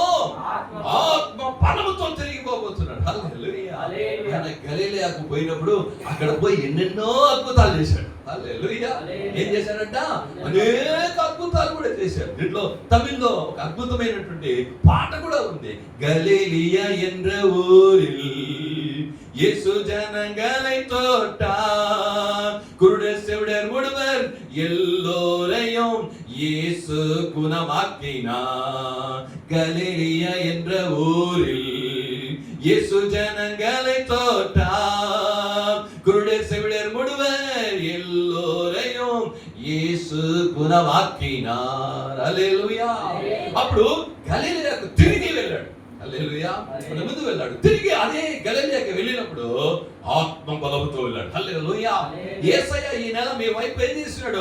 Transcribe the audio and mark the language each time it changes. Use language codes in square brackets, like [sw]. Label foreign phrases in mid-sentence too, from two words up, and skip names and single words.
[te] ఆత్మ బలముతో తిరిగిపోతున్నారు. హల్లెలూయా. ఆయన గలిలయకు పోయినప్పుడు అక్కడ పోయి ఎన్నెన్నో అద్భుతాలు చేశాడు. హల్లెలూయా. ఏం చేశాడంట? అనేక అద్భుతాలు కూడా చేశాడు. దీంట్లో తమిళ్లో ఒక అద్భుతమైనటువంటి పాట కూడా ఉంది. [ta] గలిలియా என்ற ஊரில் இயேசு ஜனங்களை தொட்டார், குருடர் செவிடர் முடவர் எல்லோரையும் இயேசு குணமாக்கினார். கலிலியா என்ற ஊரில் இயேசு ஜனங்களை தொட்டார், குருடர் செவிடர் முடவர் எல்லோரையும் இயேசு குணமாக்கினார். [te] హల్లెలూయా. అప్పుడు గలిలయకు తిరిగి వెళ్ళాడు. హల్లెలూయా. ముందు వెళ్ళాడు. తిరిగి అదే గలిలయకు వెళ్ళినప్పుడు ఆత్మ బలముతో వెళ్ళాడు. హల్లెలూయా. యేసయ్య ఈ నెల మీ వైపు ఏం చేస్తున్నాడు?